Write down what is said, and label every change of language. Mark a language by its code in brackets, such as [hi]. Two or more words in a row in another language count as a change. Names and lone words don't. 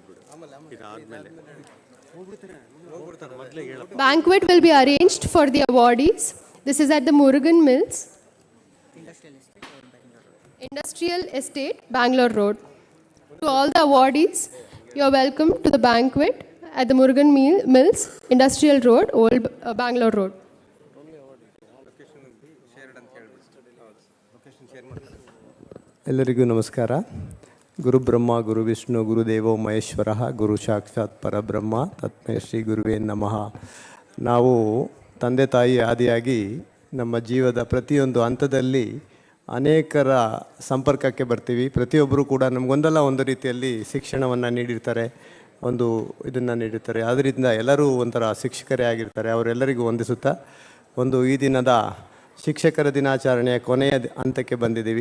[en] Banquet will be arranged for the awardees. This is at the Murugan Mills, Industrial Estate, Bangalore Road. To all the awardees, you are welcome to the banquet at the Murugan Mills, Industrial Road, Old Bangalore Road. [kn] ಎಲ್ಲರಿಗೂ ನಮಸ್ಕಾರ. [sa] ಗುರು ಬ್ರಹ್ಮ ಗುರು ವಿಷ್ಣು ಗುರುದೇವೋ ಮಹೇಶ್ವರ ಗುರು ಸಾಕ್ಷಾತ್ ಪರಬ್ರಹ್ಮ ತಸ್ಮೈ ಶ್ರೀ ಗುರುವೇ ನಮಃ. [kn] ನಾವು ತಂದೆ ತಾಯಿ ಆದಿಯಾಗಿ ನಮ್ಮ ಜೀವದ ಪ್ರತಿಯೊಂದು ಹಂತದಲ್ಲಿ ಅನೇಕರ ಸಂಪರ್ಕಕ್ಕೆ ಬರ್ತೀವಿ. ಪ್ರತಿಯೊಬ್ಬರು ಕೂಡ ನಮಗೊಂದಲ್ಲ ಒಂದು ರೀತಿಯಲ್ಲಿ ಶಿಕ್ಷಣವನ್ನು ನೀಡಿರ್ತಾರೆ, ಒಂದು ಇದನ್ನು ನೀಡಿರ್ತಾರೆ. ಆದ್ದರಿಂದ ಎಲ್ಲರೂ ಒಂಥರ ಶಿಕ್ಷಕರೇ ಆಗಿರ್ತಾರೆ. ಅವರೆಲ್ಲರಿಗೂ ವಂದಿಸುತ್ತಾ ಈ ದಿನದ ಶಿಕ್ಷಕರ ದಿನಾಚರಣೆಯ ಕೊನೆಯ ಹಂತಕ್ಕೆ ಬಂದಿದ್ದೀವಿ.